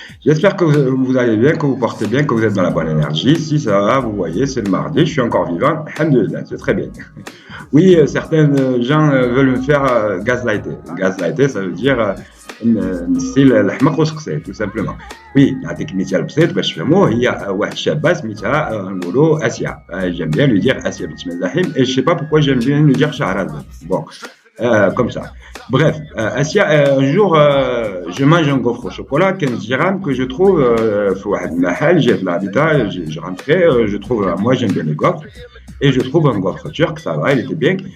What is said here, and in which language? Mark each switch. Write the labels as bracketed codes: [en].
[fr] J'espère que vous allez bien, que vous portez bien, que vous êtes dans la bonne énergie. Si ça va, vous voyez, c'est le mardi, je suis encore vivant, alhamdoulilah, c'est très bien. Oui, certains gens veulent me faire gaslighter. Gaslighter, ça veut dire style [ar] الحمق والسقسي [fr] tout simplement. [ar] Oui, نعطيك مثال بسيط باش تفهموه. هي واحد الشابه سميتها نقولوا اسيا. [fr] J'aime bien lui dire Asia bint Mazahim et je sais pas pourquoi j'aime bien lui dire Shahrazad. Bon, comme ça. Bref, Asia, un jour je mange un gaufre au chocolat 15 dirhams que je trouve [ar] في واحد المحل. [fr] J'ai de l'habitat, je rentrais, je trouve moi j'aime bien les gaufres et je trouve un gaufre turc, ça va, il était bien.